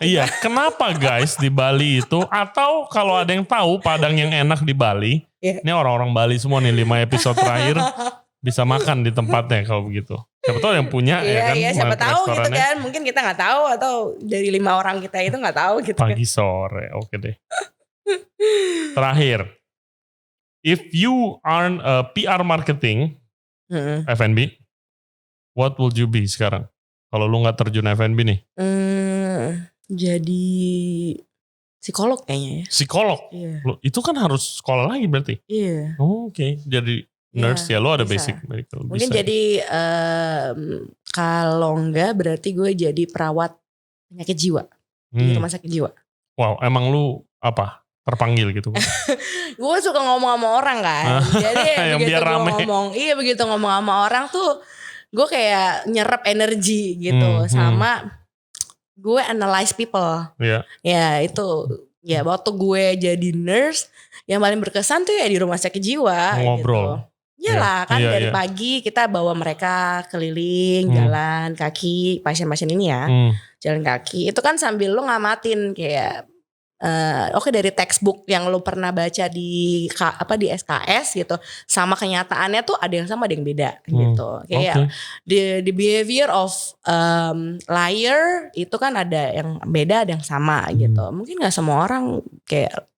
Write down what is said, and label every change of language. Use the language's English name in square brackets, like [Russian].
[Indonesian] Iya, kenapa guys di Bali itu, atau kalau ada yang tahu Padang yang enak di Bali, ini orang-orang Bali semua nih 5 episode terakhir bisa makan di tempatnya kalau begitu. Siapa tahu yang punya ya kan. Iya, siapa tahu gitu kan. Mungkin kita nggak tahu atau dari 5 orang kita itu nggak tahu gitu. Pagi sore, oke deh. Terakhir, [English] if you aren't a PR marketing, F&B, what would you be [Indonesian] sekarang? Kalau lu gak terjun F&B nih? Jadi psikolog kayaknya ya. Psikolog? Iya. Itu kan harus sekolah lagi berarti? Iya. Oh, oke. Jadi nurse ya, lu ada basic medical. Mungkin jadi kalau enggak berarti gue jadi perawat penyakit jiwa. Di rumah sakit jiwa. Wow, emang lu apa? Terpanggil gitu? Gue suka ngomong sama orang kan. Jadi begitu gue begitu ngomong sama orang tuh gue kayak nyerap energi gitu. Sama gue [English] analyze people. [Indonesian] Ya itu. Ya waktu gue jadi nurse, yang paling berkesan tuh ya di rumah sakit jiwa. Ngobrol. Gitu. Iyalah kan dari pagi kita bawa mereka keliling, jalan kaki, pasien-pasien ini ya. Jalan kaki. Itu kan sambil lu ngamatin kayak oke dari textbook yang lo pernah baca di SKS gitu sama kenyataannya tuh ada yang sama ada yang beda gitu kayak [English] the behavior of liar [Indonesian] itu kan ada yang beda ada yang sama gitu mungkin nggak semua orang kayak